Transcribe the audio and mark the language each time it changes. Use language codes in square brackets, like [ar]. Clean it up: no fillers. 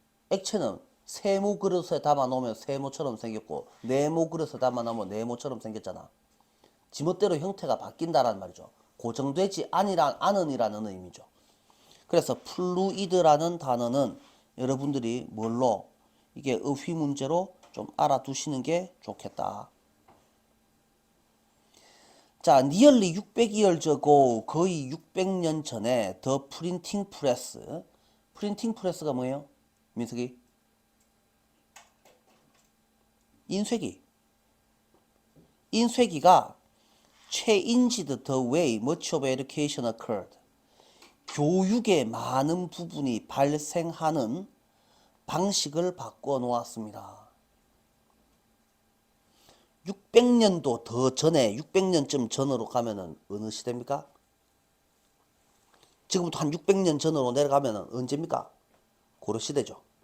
[ko] 액체는 세모 그릇에 담아 놓으면 세모처럼 생겼고 네모 그릇에 담아 놓으면 네모처럼 생겼잖아. 지멋대로 형태가 바뀐다라는 말이죠. 고정되지 않은이라는 의미죠. 그래서 플루이드라는 단어는 여러분들이 뭘로 이게 어휘 문제로 좀 알아두시는 게 좋겠다. 자, [en] nearly 600years ago, [ko] 거의 600년 전에 [en] the printing press. [ko] printing press가 뭐예요? 민석이? 인쇄기. [en] 인쇄기가 changed the way much of education occurred. [ko] 교육의 많은 부분이 발생하는 방식을 바꿔 놓았습니다. 600년도 더 전에 600년쯤 전으로 가면은 어느 시대입니까? 지금부터 한 600년 전으로 내려가면은 언제입니까? 고려시대죠.